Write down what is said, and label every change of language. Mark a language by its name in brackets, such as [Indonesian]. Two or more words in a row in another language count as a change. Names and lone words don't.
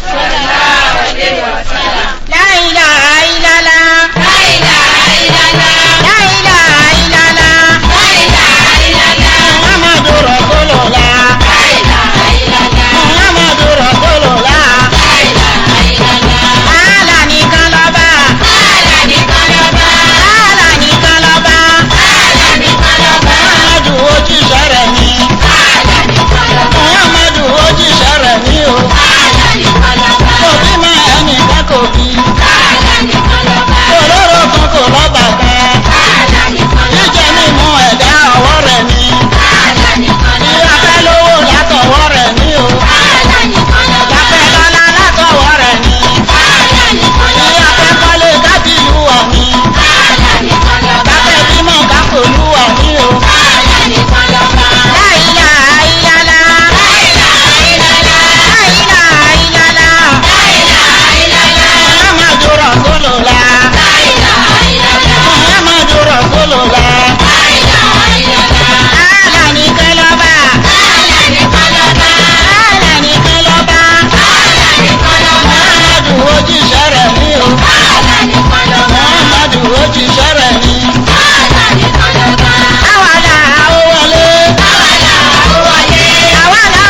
[Arabic] لا إله إلا الله. لا إله إلا الله. لا إله إلا الله. لا إله إلا الله. محمد رسول الله. لا إله إلا الله. محمد رسول الله. لا إله إلا الله. [Yoruba] Allah nìkan lọ́ba. Allah nìkan lọ́ba. Allah nìkan lọ́ba. Allah nìkan lọ́ba. Muhammadu òjíṣẹ́ rẹ̀ ni. Allah nìkan lọ́ba. Muhammadu òjíṣẹ́ rẹ̀ ni o. Allah nìkan lọ́ba. Kò bí mọ ẹnìkan kò bí. Allah nìkan lọ́ba. Òróró kan kò lọ́ba kan. Allah nìkan lọ́ba. Jíjẹ mímu ẹ̀dá ọwọ́ rẹ̀ ni. Allah nìkan lọ́ba. Ìyáfẹ́ lówó látọwọ́ rẹ̀ ni o. Allah nìkan lọ́ba. Ìyáfẹ́ lọ́lá látọwọ́ rẹ̀ ni. Allah nìkan lọ́ba. Ìyáfẹ́ kọ́lé kábìlú wà ní. Allah nìkan lọ́ba. Káfẹ́ bímọ kápolú wà ní o. Allah nìkan lọ́ba. [Arabic] لا إله إلا الله. لا إله إلا الله. لا إله إلا الله. لا إله إلا الله. محمد رسول الله. لا إله إلا الله. محمد رسول الله. لا إله إلا الله. [Yoruba] Allah nìkan lọ́ba. Allah nìkan lọ́ba. Allah nìkan lọ́ba. Allah nìkan lọ́ba. Muhammadu òjíṣẹ́ rẹ̀ ni o. Allah nìkan lọ́ba. Muhammadu òjíṣẹ́ rẹ̀ ni. Allah nìkan lọ́ba. Àwa là Ó wọlé. àwa là ó wọlé. Àwa là